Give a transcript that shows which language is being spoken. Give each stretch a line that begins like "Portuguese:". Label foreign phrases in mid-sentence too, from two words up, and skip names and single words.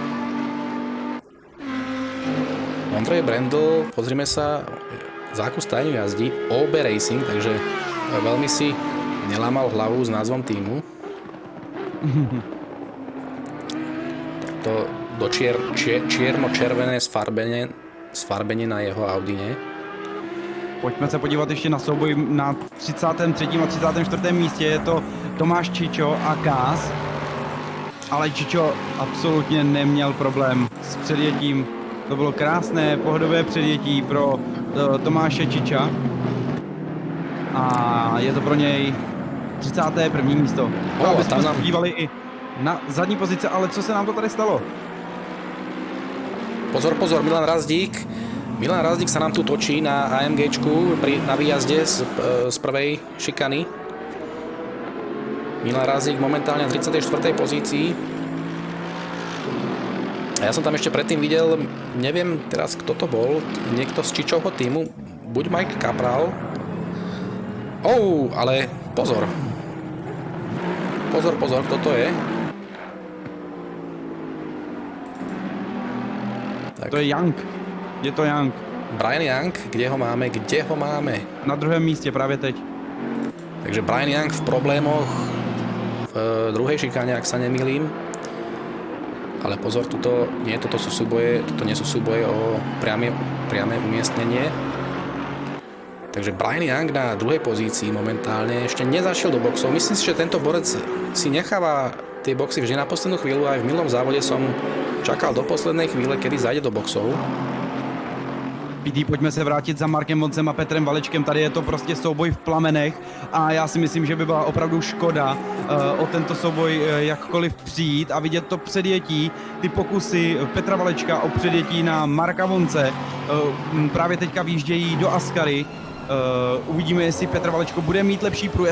Slovak: Ondrej Brendl, pozrime sa, za akú stajňu jazdí, OB Racing, takže veľmi si nelámal hlavu s názvom týmu. To do čierno-červené sfarbenie na jeho Audine.
Czech: Pojďme se podívat ještě na souboj na 33. a 34. místě, je to Tomáš Čičo a Kás. Ale Čičo absolutně neměl problém s předjetím. To bylo krásné, pohodové předjetí pro Tomáše Čiča. A je to pro něj 31. místo. Aby jsme se podívali i na zadní pozice, ale co se nám to tady stalo?
Slovak: Pozor, Milan Razdík Milan Razdik sa nám tu točí na AMGčku na výjazde z prvej šikany. Milan Razdik momentálne na 34. pozícii. A ja som tam ešte predtým videl, neviem teraz kto to bol, niekto z Čičovho týmu, buď Mike Kapral. Ale pozor. Pozor, kto to je? Tak. To je Young. Je to Young. Brian Young, kde ho máme?
Czech: Na druhém místě právě teď.
Slovak: Takže Brian Young v problémoch v druhej šikáne, ak sa nemýlim. Ale pozor, toto nie sú súboje o priame umiestnenie. Takže Brian Young na druhej pozícii momentálne ešte nezašiel do boxov. Myslím si, že tento borec si necháva tie boxy vždy na poslednú chvíľu. Aj v minulom závode som čakal do poslednej chvíle, kedy zajde do boxov.
Czech: PD, pojďme se vrátit za Markem Voncem a Petrem Valečkem. Tady je to prostě souboj v plamenech a já si myslím, že by byla opravdu škoda o tento souboj jakkoliv přijít a vidět to předjetí, ty pokusy Petra Valečka o předjetí na Marka Vonce. Právě teďka výjíždějí do Askary. Uvidíme, jestli Petr Valečko bude mít lepší průjezd.